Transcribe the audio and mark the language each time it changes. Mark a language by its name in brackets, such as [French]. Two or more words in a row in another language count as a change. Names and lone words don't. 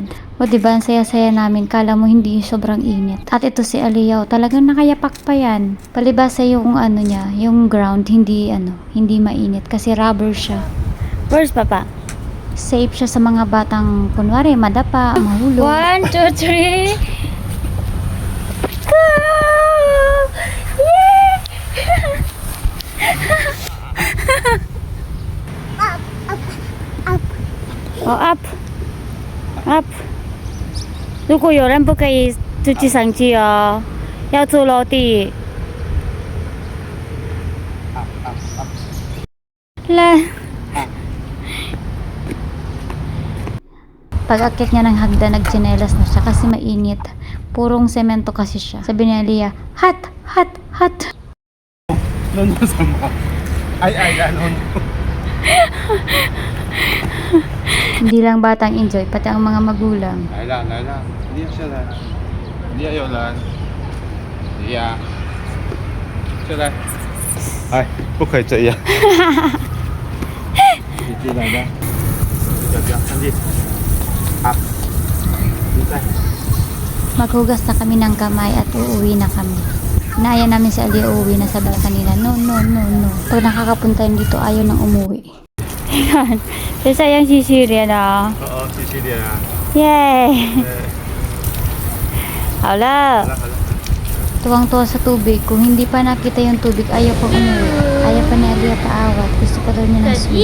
[Filipino] O diba, ang saya-saya namin, kala mo hindi sobrang init. At ito si Aliyah, talagang nakayapak pa yan. Palibasa yung ano niya, yung ground, hindi mainit kasi rubber siya. [English] Where's Papa? [Filipino] Safe siya sa mga batang, kunwari, madapa, mahulog. [English] 1, 2, 3. Go! Yeah! Oh, up! Up! [Chinese] 如果有人不可以自己上去哦，要坐楼梯。 [Filipino] 来。Pag-akit niya ng hagdan, nagtsinelas na siya kasi mainit. Purong semento kasi siya. Sabi ni Aliyah, [English] hot, hot, hot. [Filipino] Nono sama. Ay, ganon. Hindi lang batang enjoy, pati ang mga magulang. [Chinese] 来了，你要下来，你要有人，你呀，下来，哎，不可以这样。你进来的，不要上去，好，你在。 [Filipino] Maghugas na kami ng kamay at uuwi na kami. Inaaya namin si Aliyah uuwi na, sabi na kanila, no. Pag nakakapunta yun dito, ayaw nang umuwi. Ayan. Sayang si Sirian ah. Oo, si Sirian ah. Yay! Hala! Tuwang-tuwa sa tubig. Kung hindi pa nakita yung tubig, ayaw pa umuwi. Ayaw pa ni Aliyah paawat. Gusto pa daw niya ng swim.